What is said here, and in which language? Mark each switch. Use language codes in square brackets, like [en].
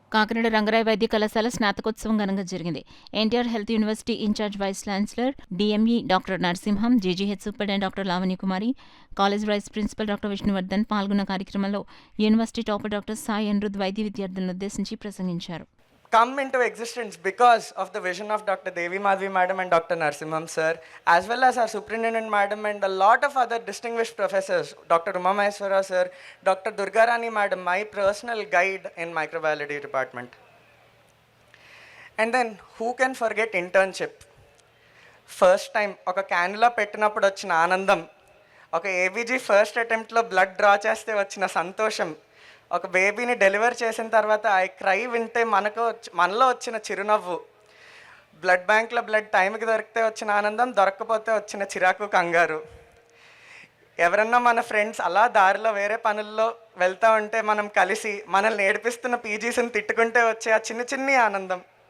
[te] కాకినాడ రంగరాయ వైద్య కళాశాల స్నాతకోత్సవం ఘనంగా జరిగింది. NTR health university incharge vice chancellor DME doctor Narasimham, GGH superintendent doctor Lavanyakumari, college vice principal doctor Vishnuvardhan పాల్గొన్న కార్యక్రమంలో university topper doctor Sai Anirudh వైద్య విద్యార్థులను ఉద్దేశించి ప్రసంగించారు. [en] Come into existence because of the vision of Dr. Devi Madhavi Madam and Dr. Narasimham Sir, as well as our Superintendent Madam and a lot of other distinguished professors, Dr. Uma Maheswara Sir, Dr. Durgarani Madam, my personal guide in microbiology department. And then, who can forget internship? First time, [te] ఒక cannula పెట్టినప్పుడు వచ్చిన ఆనందం, ఒక ABG first అటెంప్ట్లో blood draw చేస్తే వచ్చిన సంతోషం, ఒక బేబీని డెలివర్ చేసిన తర్వాత ఆ క్రై వింటే మనలో వచ్చిన చిరునవ్వు, బ్లడ్ బ్యాంక్లో బ్లడ్ టైంకి దొరికితే వచ్చిన ఆనందం, దొరకకపోతే వచ్చిన చిరాకు కంగారు, ఎవరన్నా మన ఫ్రెండ్స్ అలా దారిలో వేరే పనుల్లో వెళ్తూ ఉంటే మనం కలిసి మనల్ని ఏడిపిస్తున్న పీజీస్ని తిట్టుకుంటే వచ్చే ఆ చిన్న చిన్ని ఆనందం,